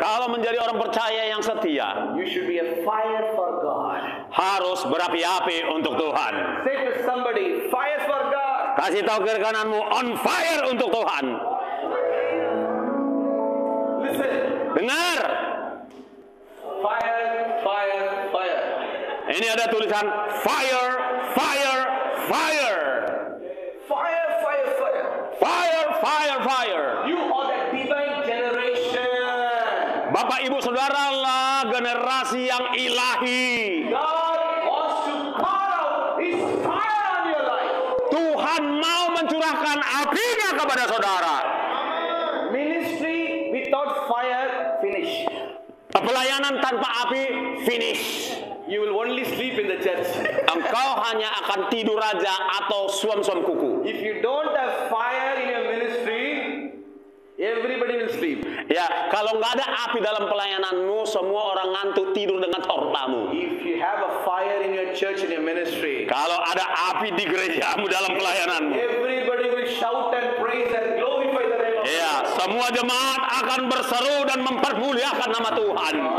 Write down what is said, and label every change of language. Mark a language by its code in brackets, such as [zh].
[id] kalau menjadi orang percaya yang setia, [en] you should be a fire for God. [id] harus berapi-api untuk Tuhan. [en] Say to somebody, fire for God. [id] Kasih tahu kiri kananmu, [en] on fire [id] untuk Tuhan. [en] Listen, [id] Dengar, [en] fire, fire, fire. [id] ini ada tulisan [en] fire, fire, fire, Fire, fire, fire. fire, fire, fire. You are the divine generation. [id] Bapak Ibu Saudaralah generasi yang ilahi. [en] God wants to pour out His fire on your life. [id] Tuhan mau mencurahkan apinya kepada saudara. [en] Ministry without fire, finish. [id] Pelayanan tanpa api, finish. [en] You will only sleep in the church. [id] Engkau hanya akan tidur aja atau suam-suam kuku. [en] If you don't have fire in your ministry, everybody will sleep. [id] Ya, kalau nggak ada api dalam pelayananmu, semua orang ngantuk tidur dengan tortamu. [en] If you have a fire in your church and your ministry, [id] Kalau ada api di gerejamu dalam pelayananmu, [en] everybody will shout and praise and glorify the name of [id] ya, semua jemaat akan berseru dan mempermuliakan nama Tuhan.